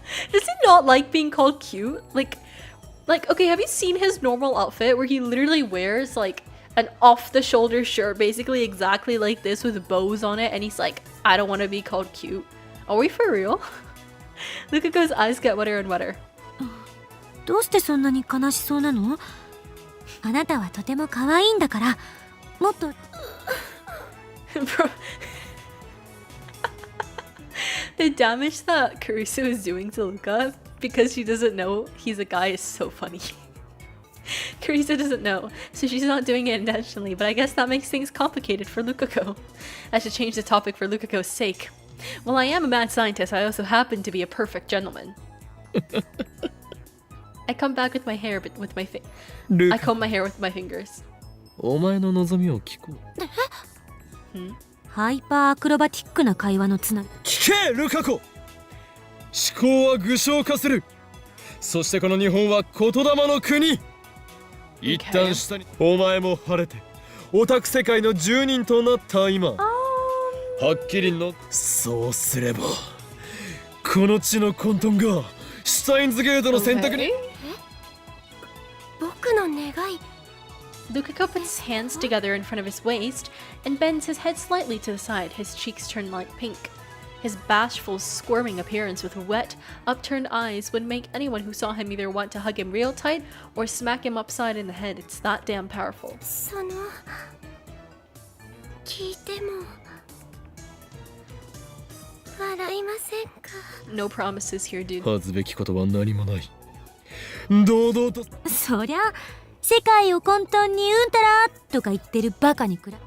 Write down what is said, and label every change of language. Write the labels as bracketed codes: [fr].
[en] Does he not like being called cute? Like, okay, have you seen his normal outfit where he literally wears, like, an off-the-shoulder shirt, basically exactly like this with bows on it, and he's like, I don't want to be called cute. Are we for real? Lukako's eyes get wetter and wetter. [ja] どうしてそんなに悲しそうなの？あなたはとても可愛いんだから、もっと。 [en] Bro. The damage that Kurisu is doing to Luka because she doesn't know he's a guy is so funny. Carissa doesn't know, so she's not doing it intentionally, but I guess that makes things complicated for Lukako. I should change the topic for Lukako's sake. While I am a mad scientist, I also happen to be a perfect gentleman. I come back with my hair, but with my I comb my hair with my fingers. [ja] お前の望みを聞こう。ハイパーアクロバティックな会話のつな聞けルカコ。思考は具象化する。そしてこの日本は言霊の国。一旦下にお前も晴れてオタク世界の住人となった今、はっきりのそうすればこの地の混沌がシュタインズゲートの選択に。僕の願い。 [en] Lukako puts his hands together in front of his waist and bends his head slightly to the side, his cheeks turn light pink. His bashful, squirming appearance with wet, upturned eyes would make anyone who saw him either want to hug him real tight or smack him upside in the head. It's that damn powerful. [ja] 聞いても笑いませんか。 [en] No promises here, dude. [ja] 恥ずべきことは何もない。堂々と。そりゃ世界を混沌にうんたらとか言ってるバカにくら